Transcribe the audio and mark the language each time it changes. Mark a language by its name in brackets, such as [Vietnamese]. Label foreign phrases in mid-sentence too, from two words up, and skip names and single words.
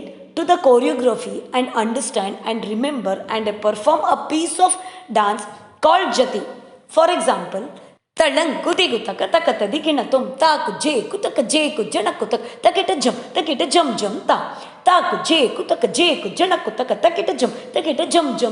[English] to the choreography and understand and remember and perform a piece of dance called jati. For example, ತಳ್ಳಂಕು ದಿಗುತಕ ತಕತ ದಿಗಿಣ ತುಂ ತಾಕು ಜೇ ಕುತಕ ಜೇ ಕು ಜಣಕು ತಕ ತಕಿಟ ಜಂ ಜಂ ತಾ ತಾಕು ಜೇ ಕುತಕ ಜೇ ಕು ಜಣಕು ತಕ ತಕಿಟ ಜಂ